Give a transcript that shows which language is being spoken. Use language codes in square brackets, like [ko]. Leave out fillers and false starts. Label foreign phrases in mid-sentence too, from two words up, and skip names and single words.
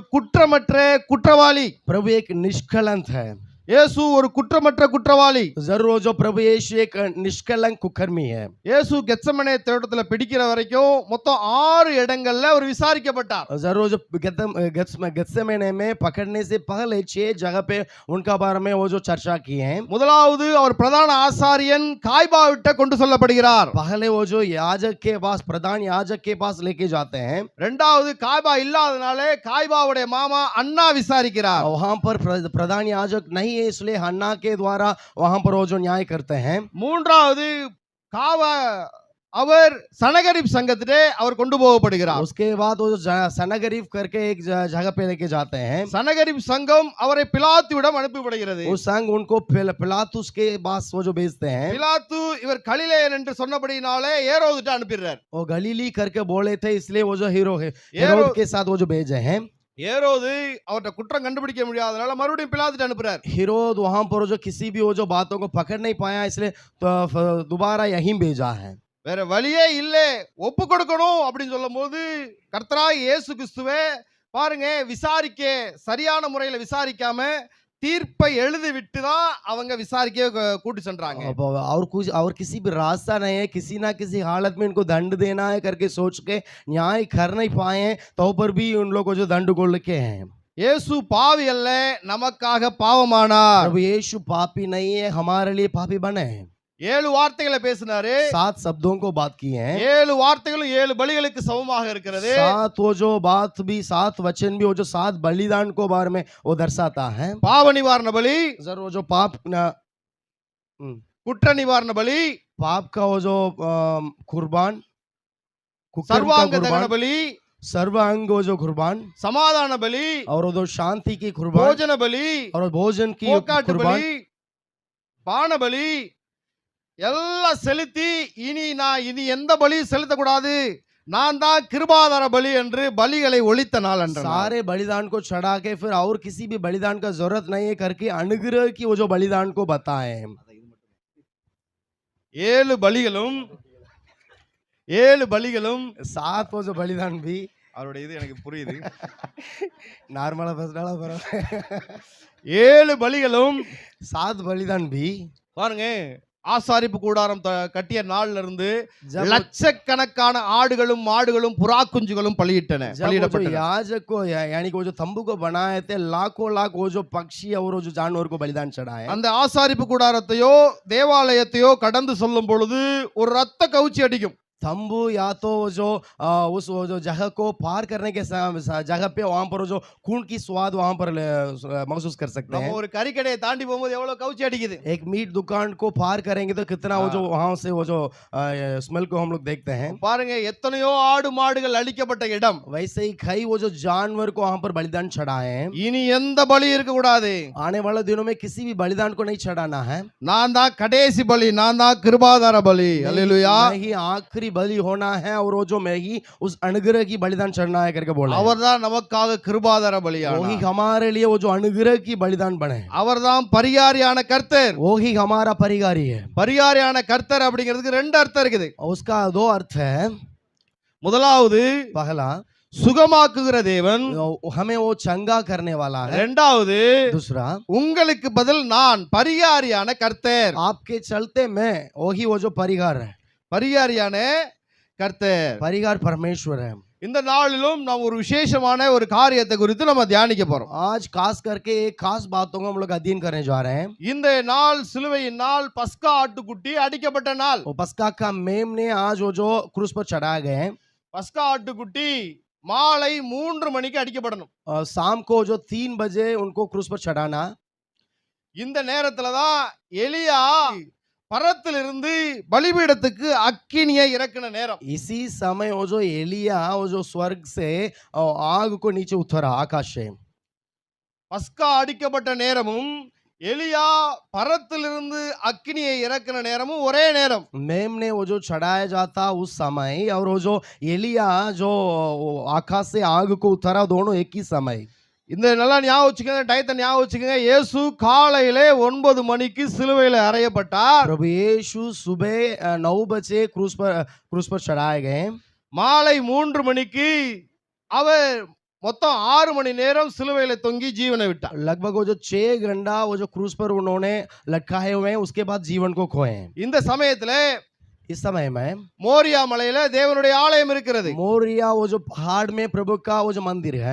[ta] இயேசு ஒரு குற்றமற்ற குற்றவாளி। [hi] प्रभु एक निष्कलंक है। [ta] இயேசு ஒரு குற்றமற்ற குற்றவாளி. [hi] जरूर वो जो प्रभु यीशु एक निष्कलंक कुकर्मी है। [ta] இயேசு கெத்செமனே தோட்டத்துல பிடிக்கிற வரைக்கும் மொத்தம் 6 இடங்கள்ல அவர் விசாரிக்கப்பட்டார். [hi] जरूर जो गेत्सेमने में पकड़ने से पहले 6 जगह पे उनका बारे में वो जो चर्चा की है। [ta] முதலாவது அவர் பிரதான ஆசாரியன் காய்பாவிட்ட கொண்டு செல்லப்படுகிறார். [hi] पहले वो जो याजक के पास प्रधान याजक के पास लेके जाते हैं। [ta] இரண்டாவது காய்பா இல்லாதனாலே காய்பாவுடைய மாமா அண்ணா விசாரிக்கிறார். [hi] वहां पर प्रधान याजक नहीं है इसलिए हन्ना के द्वारा वहां पर वो जो न्याय करते हैं। [ta] மூன்றாவது காவா அவர் சனகரிப் சங்கத்திலே அவர் கொண்டு போகப்படுகிறார். [hi] उसके बाद वो जो सनगरीफ करके एक जगह पे लेके जाते हैं। [ta] சனகரிப் சங்கம் அவரை பிலாத்துவிடம் அனுப்பப்படுகிறது. [hi] उस संघ उनको पिलातुस के पास वो जो भेजते हैं। [ta] பிலாத்து இவர் கலிலேயன் என்று சொன்னபடினாலே ஏரோதுட்ட அனுப்பிடுறார். [hi] वो गलीली करके बोले थे इसलिए वो जो हीरो है हेरोद के साथ वो जो भेजे हैं। [ta] ஏரோது அவர்ட்ட குற்றம் கண்டுபிடிக்க முடியாதனால மறுபடியும் பிலாத்துட்ட அனுப்புறார். [hi] हेरोद वहां पर जो किसी भी वो जो बातों को पकड़ नहीं पाया इसलिए तो दोबारा यहीं भेजा है। [ta] வேற வழியே இல்ல, ஒப்பு கொடுக்கணும் அப்படின்னு சொல்லும்போது கர்த்தராய் இயேசு கிறிஸ்துவே பாருங்க விசாரிக்க சரியான முறையில விசாரிக்காம தீர்ப்பை எழுதி விட்டு தான் அவங்க விசாரிக்க கூட்டி சென்றாங்க. [hi] और कुछ और किसी भी रास्ता नहीं है, किसी ना किसी हालत में इनको दंड देना है करके सोच के न्याय कर नहीं पाए तो पर भी उन लोगों को जो दंड को लेके हैं। [ta] இயேசு பாவி அல்ல, நமக்காக பாவமானார். [hi] प्रभु यीशु पापी नहीं है, हमारे लिए पापी बने हैं। [ta] 7 வார்த்தைகளை பேசினாரு. [hi] 7 शब्दों को बात की है। [ta] 7 வார்த்தைகளும் 7 பலிகளுக்கு சமமாக இருக்கிறது. [hi] 7 वो जो बात भी 7 वचन भी वो जो 7 बलिदान को बारे में वो दर्शाता है। [ta] பாவ நிவாரண பலி, [hi] जरूर वो जो पाप [ta] குற்ற நிவாரண பலி, [hi] पाप का वो जो कुर्बान, [ta] சர்வாங்க தகன பலி, [hi] सर्वांग वो जो कुर्बान, [ta] சமாதான பலி, [hi] और वो जो शांति की कुर्बान, [ta] போஜன பலி, [hi] और भोजन की [ta] போக்காட்டு [hi] कुर्बान, [ta] பலி, பான பலி எல்லாம் செலுத்தி இனி எந்த பலி செலுத்தக்கூடாது, நான் தான் கிருபாதார பலி என்று பலிகளை ஒழித்த நாள் என்ற [hi] सारे बलिदान को चढ़ा के फिर और किसी भी बलिदान का जरूरत नहीं है करके अनुग्रह की वो जो बलिदान को बताए। [ta] 7 பலிகளும் [hi] 7 वो जो बलिदान भी [ta] அவருடைய இது எனக்கு புரியுது. நார்மலா பேசினாலும் பரவாயில்ல। 7 பலிகளும் [hi] 7 बलिदान भी [ta] பாருங்க ஆசாரிப்பு கூடாரம் கட்டிய நாள்ல இருந்து லட்சக்கணக்கான ஆடுகளும் மாடுகளும் புறா குஞ்சுகளும் பலியிடப்பட்டன. [hi] याजक को यानी कि वो जो तंबू को बनाए थे लाखों लाख वो जो पक्षी और वो जो जानवर को बलिदान चढ़ाए। [ta] அந்த ஆசாரிப்பு கூடாரத்தையோ தேவாலயத்தையோ கடந்து செல்லும் பொழுது ஒரு ரத்த கவுச்சி அடிக்கும். [hi] तंबू या तो जो उस वो जो जगह को पार करने के जगह पे वहां पर जो खून की स्वाद वहां पर महसूस कर सकते हैं। [ta] ஒரு கறிக்கடையை தாண்டி போகும்போது எவ்வளவு கவுச்சி அடிக்குது. [hi] एक मीट दुकान को पार करेंगे तो कितना वो जो वहां से वो जो स्मेल को हम लोग देखते हैं। [ta] பாருங்க எத்தனையோ ஆடு மாடுகள் அழிக்கப்பட்ட இடம். [hi] वैसे ही कई वो जो जानवर को वहां पर बलिदान चढ़ाए हैं। [ta] இனி எந்த பலி இருக்க கூடாது. [hi] आने वाले दिनों में किसी भी बलिदान को नहीं चढ़ाना है। [ta] நான் தான் கடைசி பலி, நான் தான் கிருபாதார பலி. அல்லேலூயா. [hi] नहीं आखिरी बलि होना है और वो जो मैं ही उस अनुग्रह की बलिदान चढ़ना है करके बोला। [ta] அவர்தான் நமக்காக கிருபாதார பலியானார். [hi] वो ही हमारे लिए वो जो अनुग्रह की बलिदान बने। [ta] அவர்தான் பரிகாரியான கர்த்தர். [hi] वो ही हमारा परिहारी है। [ta] பரிகாரியான கர்த்தர் அப்படிங்கிறதுக்கு 2 அர்த்தம் இருக்குது. [hi] उसका 2 अर्थ है। [ta] முதலாவது [hi] पहला [ta] சுகமாக்குகிற தேவன், [hi] हमें वो चंगा करने वाला है। [ta] இரண்டாவது [hi] दूसरा [ta] உங்களுக்கு பதில் நான் பரிகாரியான கர்த்தர். [hi] आपके चलते मैं वही वो जो परिहार है। [ta] பரிகாரியான கர்த்தர், [hi] परिहार परमेश्वर है। [ta] இந்த நாளிலும் நாம் ஒரு விசேஷமான ஒரு காரியத்தை குறித்து நம்ம தியானிக்க போறோம். [hi] आज खास करके एक खास बातों को हम लोग अध्ययन करने जा रहे हैं। [ta] இந்த நாள் சிலுவையின் நாள், பஸ்கா ஆட்டுக்குட்டி அடிக்கப்பட்ட நாள். [hi] वो पस्का का मेमने आज वो जो क्रूस पर चढ़ाए गए हैं। [ta] பஸ்கா ஆட்டுக்குட்டி மாலை 3 மணிக்கு அடிக்கப்படணும். [hi] शाम को जो 3 बजे उनको क्रूस पर चढ़ाना। [ta] இந்த நேரத்துல தான் எலியா பரத்திலிருந்து பலிபீடத்துக்கு அக்கினியை இறக்கின நேரம். [hi] इसी समय वो जो एलिया वो जो स्वर्ग से आग को नीचे उतरा आकाश से। [ta] பஸ்கா அடிக்கப்பட்ட நேரமும் எலியா பரத்திலிருந்து அக்கினியை இறக்கின நேரமும் ஒரே நேரம். [hi] मेमने वो जो चढ़ाया जाता उस समय और वो जो एलिया जो आकाश से आग को उतरा दोनों एक ही समय। [ta] இந்த நல்லா ஞாபகம் வச்சுக்கோங்க, டயத்தை ஞாபகம் வச்சுக்கோங்க. இயேசு காலையிலே 9 மணிக்கு சிலுவையில் அறையப்பட்டார். [hi] प्रभु यीशु सुबह 9 बजे क्रूस पर चढ़ाए गए। [ta] மாலை 3 மணிக்கு அவர் மொத்தம் 6 மணி நேரம் சிலுவையில தொங்கி ஜீவனை விட்டார். [hi] लगभग वो जो 6 घंटा वो जो क्रूस पर उन्होंने लटकाए हुए हैं, उसके बाद जीवन को खोए हैं। [ta] இந்த சமயத்துல [hi] इस समय में [ta] மோரியா மலையில தேவனுடைய ஆலயம் இருக்கிறது. [hi] मोरिया वो जो पहाड़ में प्रभु का वो जो मंदिर है,